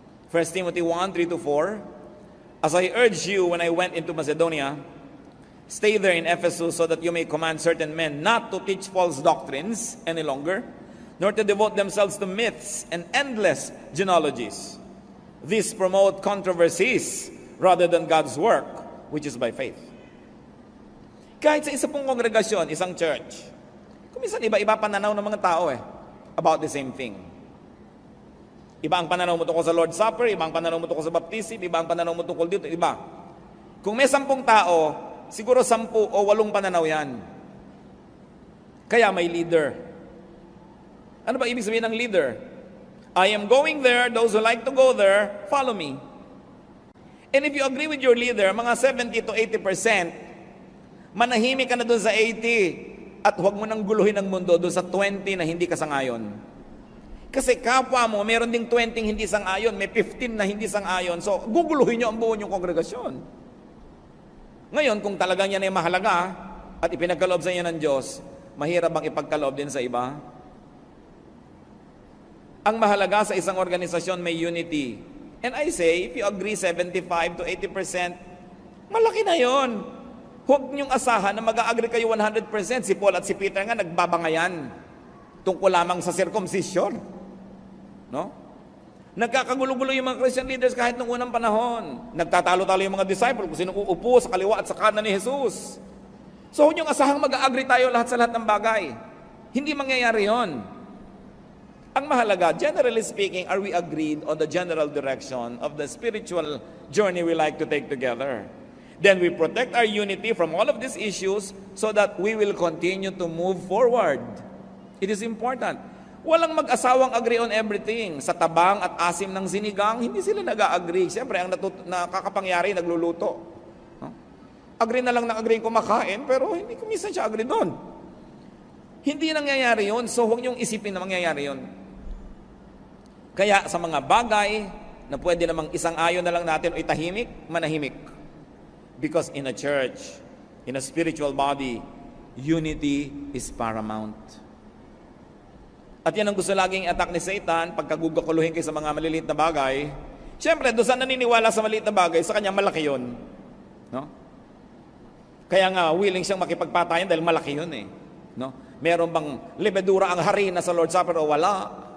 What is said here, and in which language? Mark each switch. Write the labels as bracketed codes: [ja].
[en] 1 Timothy 1:3-4, as I urged you when I went into Macedonia, stay there in Ephesus so that you may command certain men not to teach false doctrines any longer, nor to devote themselves to myths and endless genealogies. These promote controversies rather than God's work, which is by faith. [tl] Kahit sa isa pong kongregasyon, isang church, kuminsan iba-iba pananaw ng mga tao [en] about the same thing. [tl] Iba ang pananaw mo tungkol sa Lord's Supper, iba ang pananaw mo tungkol sa baptism, iba ang pananaw mo tungkol dito, iba. Kung may 10 tao, siguro 10 o 8 pananaw yan. Kaya may leader. Ano ba ibig sabihin ng leader? [en] I am going there, those who like to go there, follow me. And if you agree with your leader, [tl] mga [en] 70 to 80% [tl] Manahimik ka na doon sa 80 at huwag mo nang guluhin ang mundo doon sa 20 na hindi ka sangayon. Kasi kapwa mo, meron ding 20 hindi sang-ayon, may 15 na hindi sang-ayon. So, guguluhin nyo ang buo nyong kongregasyon. Ngayon, kung talagang yan ay mahalaga at ipinagkaloob sa inyo ng Diyos, mahirap bang ipagkaloob din sa iba? Ang mahalaga sa isang organisasyon may unity. [en] And I say, if you agree 75 to 80%, [tl] malaki na yon. Huwag niyong asahan na mag-agree kayo 100%. Si Paul at si Peter nga nagbabangayan tungkol lamang sa circumcision. No? Nagkakagulo-gulo yung mga Christian leaders kahit nung unang panahon. Nagtatalo-talo yung mga disciple kung sino uupo sa kaliwa at sa kanan ni Jesus. So huwag niyong asahang mag-agree tayo lahat sa lahat ng bagay. Hindi mangyayari yon. Ang mahalaga, [en] generally speaking, are we agreed on the general direction of the spiritual journey we like to take together? Then we protect our unity from all of these issues so that we will continue to move forward. It is important. [tl] Walang mag-asawang [en] agree on everything. [tl] Sa tabang at asim ng sinigang, hindi sila nag-agree. Siyempre, ang nakakapangyari, nagluluto. No? Agree na lang na agree kumakain, pero hindi ko minsan siya agree doon. Hindi nangyayari yun, so huwag niyong isipin na mangyayari yun. Kaya sa mga bagay na pwede namang isang ayon na lang natin o itahimik, manahimik. [en] Because in a church, in a spiritual body, unity is paramount. [tl] At yan ang gusto laging attack ni Satan, pagkagugakuluhin kayo sa mga maliliit na bagay. Siyempre, doon sa naniniwala sa maliit na bagay, sa kanya malaki yun. No? Kaya nga, willing siyang makipagpatayan dahil malaki yun eh. No? Meron bang lebedura ang harina sa Lord's Supper o wala?